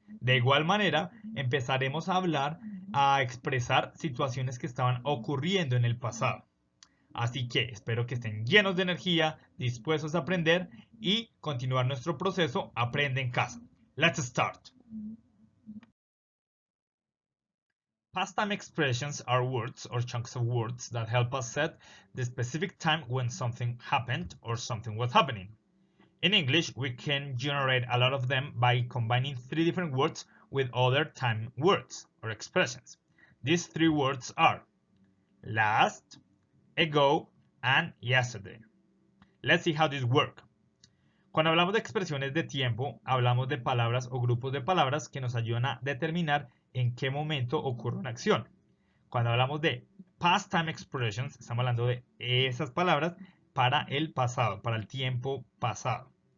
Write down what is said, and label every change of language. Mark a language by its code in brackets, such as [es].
[es] De igual manera, empezaremos a expresar situaciones que estaban ocurriendo en el pasado. Así que espero que estén llenos de energía, dispuestos a aprender y continuar nuestro proceso Aprende en Casa. [en] Let's start. Past time expressions are words or chunks of words that help us set the specific time when something happened or something was happening. In English, we can generate a lot of them by combining three different words with other time words or expressions. These three words are last, ago, and yesterday. Let's see how this works. [es] Cuando hablamos de expresiones de tiempo, hablamos de palabras o grupos de palabras que nos ayudan a determinar en qué momento ocurre una acción. Cuando hablamos de [en] past time expressions, [es] estamos hablando de esas palabras para el pasado, para el tiempo pasado.